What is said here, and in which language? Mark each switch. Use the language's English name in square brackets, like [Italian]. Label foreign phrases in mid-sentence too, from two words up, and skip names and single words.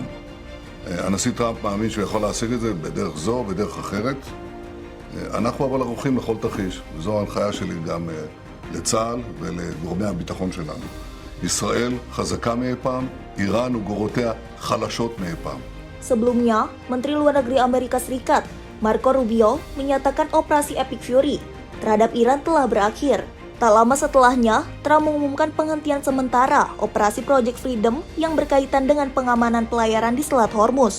[Hebrew] הנשיא טראמפ מאמין שהוא יכול להשיג את זה בדרך זו, בדרך אחרת. אנחנו אבל ערוכים לכל תרחיש, וזו ההנחיה שלי גם לצה"ל ולגורמי הביטחון שלנו. ישראל חזקה מאי פעם, איראן וגורותיה חלשות מאי פעם. [Indonesian] Sebelumnya, Menteri Luar Negeri Amerika Serikat, Marco Rubio, menyatakan operasi Epic Fury terhadap Iran telah berakhir. Tak lama setelahnya, Trump mengumumkan penghentian sementara operasi Project Freedom yang berkaitan dengan pengamanan pelayaran di Selat Hormuz.